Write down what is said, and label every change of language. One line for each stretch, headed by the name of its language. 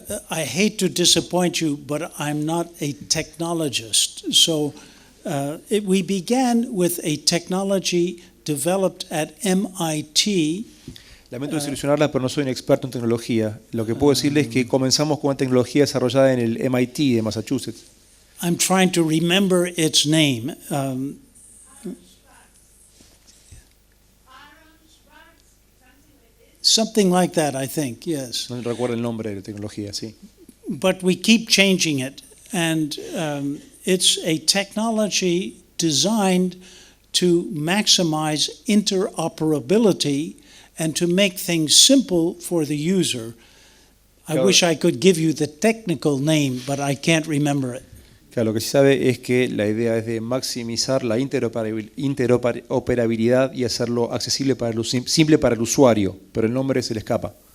English: I hate to disappoint you, but I'm not a technologist. So we began with a technology developed at MIT.
Spanish: Lamento desilusionarla, pero no soy un experto en tecnología. Lo que puedo decirles es que comenzamos con una tecnología desarrollada en el MIT de Massachusetts.
English: I'm trying to remember its name. Something like that, I think, yes.
Spanish: No recuerdo el nombre de la tecnología, sí.
English: But we keep changing it, and it's a technology designed to maximize interoperability and to make things simple for the user. I wish I could give you the technical name, but I can't remember it.
Spanish: Claro, lo que se sabe es que la idea es de maximizar la interoperabilidad y hacerlo accesible simple para el usuario, pero el nombre se le escapa.